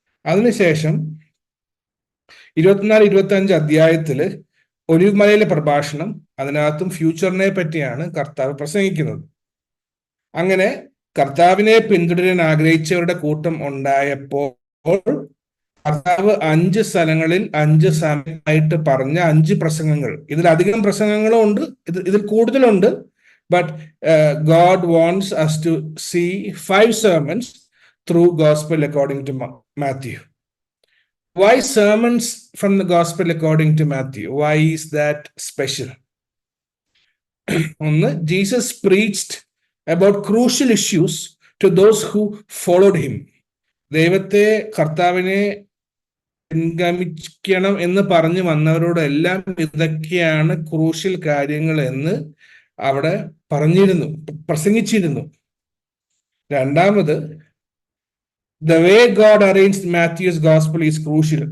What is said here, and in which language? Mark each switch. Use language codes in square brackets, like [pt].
[ml] അതിനുശേഷം 24-25 അധ്യായത്തില് ഒലിവ് മലയിലെ പ്രഭാഷണം, അതിനകത്തും ഫ്യൂച്ചറിനെ പറ്റിയാണ് കർത്താവ് പ്രസംഗിക്കുന്നത്. അങ്ങനെ കർത്താവിനെ പിന്തുടരാൻ ആഗ്രഹിച്ചവരുടെ കൂട്ടം ഉണ്ടായപ്പോൾ കർത്താവ് 5 സ്ഥലങ്ങളിൽ 5 സമയമായിട്ട് പറഞ്ഞ 5 പ്രസംഗങ്ങൾ. ഇതിലധികം പ്രസംഗങ്ങളും ഉണ്ട്, ഇതിൽ കൂടുതലുണ്ട്. [en] But God wants us to see 5 sermons through gospel according to Matthew. Why sermons from the gospel according to Matthew? Why is that special? [ml] ഒന്ന്, [en] Jesus preached about crucial issues to those who followed him. [ml] കർത്താവിനെ പിൻഗമിക്കണം എന്ന് പറഞ്ഞു വന്നവരോടെല്ലാം ഇതൊക്കെയാണ് crucial കാര്യങ്ങൾ എന്ന് അവിടെ പ്രസംഗിച്ചിരുന്നു. രണ്ടാമത്, [en] The way God arranged Matthew's gospel is crucial.